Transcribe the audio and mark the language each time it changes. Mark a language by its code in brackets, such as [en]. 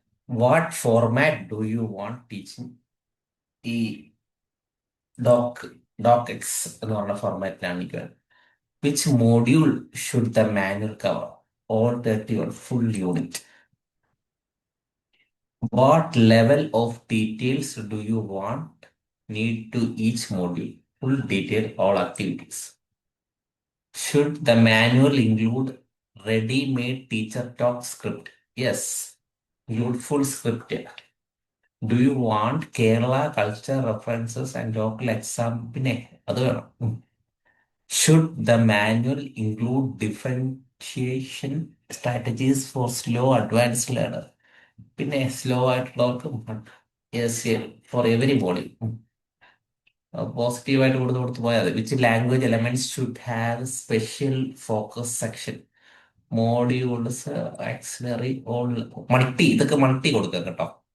[en] What format do you want teaching? [ml] ഈ ഡോക് ഡോക് X എന്ന് പറഞ്ഞ ഫോർമാറ്റിലാണ് എനിക്ക് വേണ്ടത്. [en] Which module should the manual cover? All 31, full unit. What level of details do you want need to each module? Full detail, all activities. Should the manual include ready-made teacher talk script? Yes, include full script. Do you want Kerala culture references and local exam? [ml] പിന്നെ അത് വേണം. [en] Should the manual include differentiation strategies for slow advanced learner? [ml] പിന്നെ slow ആയിട്ടുള്ളവർക്ക് [en] Yes, for everybody. [ml] പോസിറ്റീവായിട്ട് കൊടുത്ത് പോയാൽ മതി. [en] Which language elements should have special focus section? [ml] Modules, axillary, multi, ഇതൊക്കെ multi കൊടുക്കുക കേട്ടോ.